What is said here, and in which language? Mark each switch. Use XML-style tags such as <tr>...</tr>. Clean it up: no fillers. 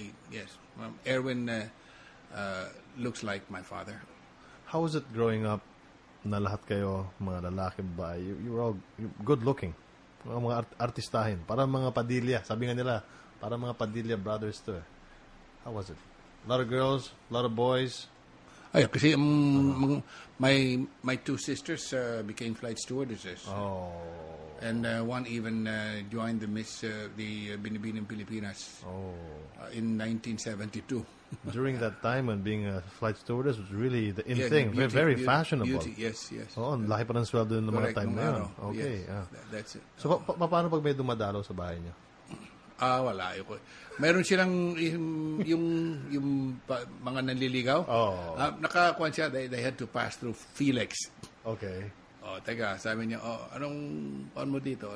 <en>Yes, Erwin looks like my father. How was it growing up?</en> <tl>Na lahat kayo mga lalaki ba?</tl> <en>You were all good looking.</en> <tl>Mga artistahin, parang mga Padilla. Sabi nga nila, parang mga Padilla brothers to.</tl> <en>How was it? A lot of girls, a lot of boys.</en> <tl>Ay, kasi</tl> <en>my two sisters became flight stewardesses. And one even joined the Binibining Pilipinas in 1972. During that time when being a flight stewardess was really the in thing, beauty, very fashionable. Beauty, yes.</en> <tl>Ang laki pa ng sweldo ng mga time na yun.</tl> <en>Okay, yes, that's it.</en> <tl>So, paano pag may dumadalo sa bahay niyo? Wala. Meron silang yung mga nanliligaw. Nakakuan siya,</tl> <en>they had to pass through Felix. Okay.</en> <tl>Teka, sabi niya, anong mo dito?</tl>